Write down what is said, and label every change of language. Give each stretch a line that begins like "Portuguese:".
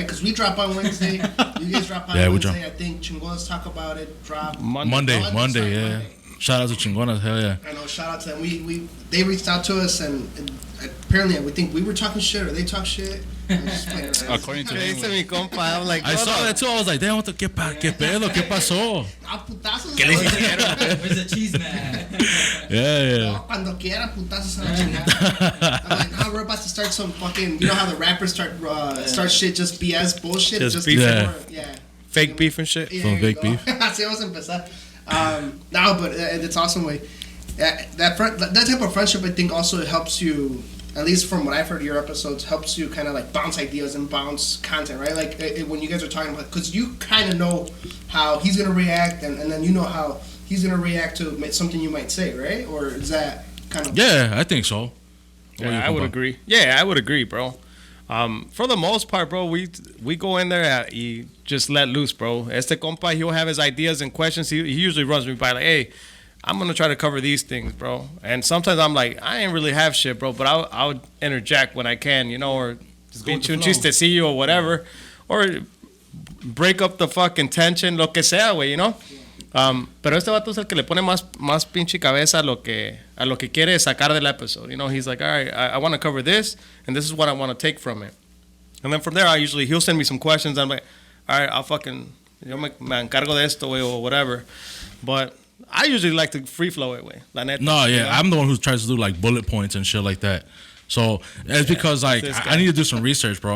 English: Because we drop on Wednesday, you guys drop on Wednesday. I think Chingonas Talk About It drop Monday, yeah. Monday. Shout out to Chingonas, hell yeah. I know, shout out to them. They reached out to us, and apparently we think we were talking shit, or they talk shit. According to me, mi compa, I'm like, I saw that too. I was like, damn,
Spanish: ¿qué pedo? ¿Qué pasó? A putazos.
English: ¿Qué le hicieron? Where's the cheese man? Yeah.
Spanish: No, cuando quiera, putazos a la chingada.
English: I'm like, we're about to start some fucking, you know how the rappers start shit, just BS bullshit? Just beef. Yeah. Fake beef and shit. Yeah, Some fake beef.
Spanish: Así vamos a empezar.
English: No, but it's awesome way. That type of friendship, I think, also helps you, at least from what I've heard of your episodes, helps you kind of like bounce ideas and bounce content, right? Like when you guys are talking about, because you kind of know how he's gonna react, and then you know how he's gonna react to something you might say, right? Or is that kind of? Yeah, I think so. Yeah, I would agree. Yeah, I would agree, bro. For the most part, bro, we go in there and just let loose, bro. Este compa, he'll have his ideas and questions. He usually runs me by like, hey, I'm gonna try to cover these things, bro. And sometimes I'm like, I ain't really have shit, bro, but I'll interject when I can, you know, or just
Spanish: pinche un chistecillo
English: or whatever, or break up the fucking tension,
Spanish: lo que sea, güey,
English: you know.
Spanish: Pero este vato es el que le pone más pinche cabeza a lo que quiere sacar del episode.
English: You know, he's like, all right, I want to cover this, and this is what I want to take from it. And then from there, he'll send me some questions. I'm like, all right, I'll fucking,
Spanish: yo me encargo de esto, güey,
English: or whatever. But I usually like to free flow it, way.
Spanish: La neta.
English: No, yeah, you know? I'm the one who tries to do like bullet points and shit like that. So it's because like I need to do some research, bro.